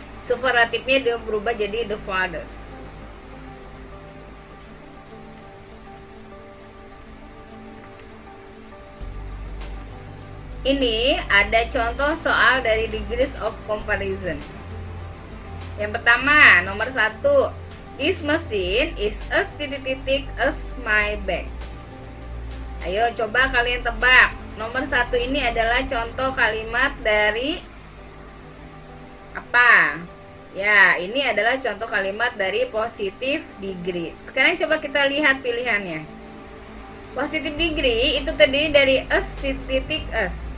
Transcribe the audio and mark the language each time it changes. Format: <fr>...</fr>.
<id>Superlatifnya dia berubah jadi</id> <en>the farthest.</en> <id>Ini ada contoh soal dari degrees of comparison. Yang pertama, nomor 1.</id> <en>This machine is as</en> <id>titik-titik</id> <en>as my bag.</en> <id>Ayo coba kalian tebak. Nomor 1 ini adalah contoh kalimat dari Apa? Ya, ini adalah contoh kalimat dari positive degree. Sekarang coba kita lihat pilihannya. Positive degree itu terdiri dari s titik s.</id>